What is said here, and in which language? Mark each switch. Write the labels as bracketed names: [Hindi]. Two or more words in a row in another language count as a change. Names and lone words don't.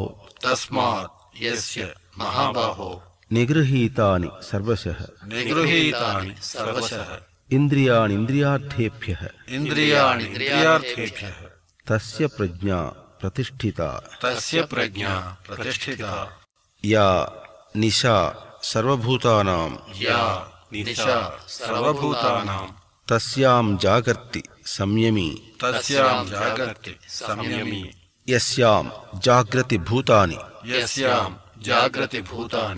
[Sanskrit] तस्मात् यस्य महाबाहो निगृहीतानि सर्वशः निगृहीतानि सर्वशः इन्द्रियाणीन्द्रियार्थेभ्यः इन्द्रियाणीन्द्रियार्थेभ्यः तस्य प्रज्ञा प्रतिष्ठिता तस्य प्रज्ञा प्रतिष्ठिता। या निशा सर्वभूतानां या निशा सर्वभूतानां तस्यां जागर्ति संयमी तस्यां जागर्ति संयमी यस्यां जाग्रति भूतानि यस्यां जाग्रति भूतानि